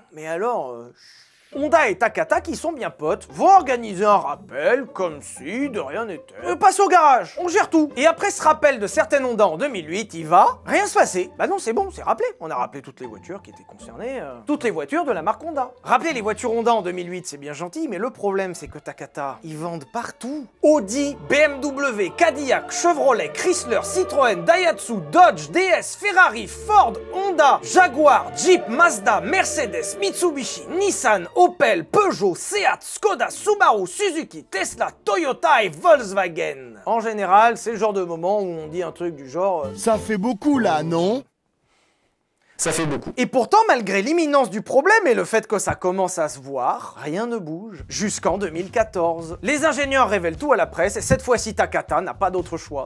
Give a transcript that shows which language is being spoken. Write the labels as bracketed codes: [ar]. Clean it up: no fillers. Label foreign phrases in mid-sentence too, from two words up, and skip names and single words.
[fr] Mais alors, Honda et Takata, qui sont bien potes, vont organiser un rappel comme si de rien n'était. Passe au garage, on gère tout. Et après ce rappel de certaines Honda en 2008, il va rien se passer. Bah non, c'est bon, c'est rappelé. On a rappelé toutes les voitures qui étaient concernées, toutes les voitures de la marque Honda. Rappeler les voitures Honda en 2008, c'est bien gentil, mais le problème, c'est que Takata, ils vendent partout. Audi, BMW, Cadillac, Chevrolet, Chrysler, Citroën, Daihatsu, Dodge, DS, Ferrari, Ford, Honda, Jaguar, Jeep, Mazda, Mercedes, Mitsubishi, Nissan, Opel, Peugeot, Seat, Skoda, Subaru, Suzuki, Tesla, Toyota et Volkswagen. En général, c'est le genre de moment où on dit un truc du genre Ça fait beaucoup là, non? Ça fait beaucoup. Et pourtant, malgré l'imminence du problème et le fait que ça commence à se voir, rien ne bouge. Jusqu'en 2014. Les ingénieurs révèlent tout à la presse et cette fois-ci, Takata n'a pas d'autre choix.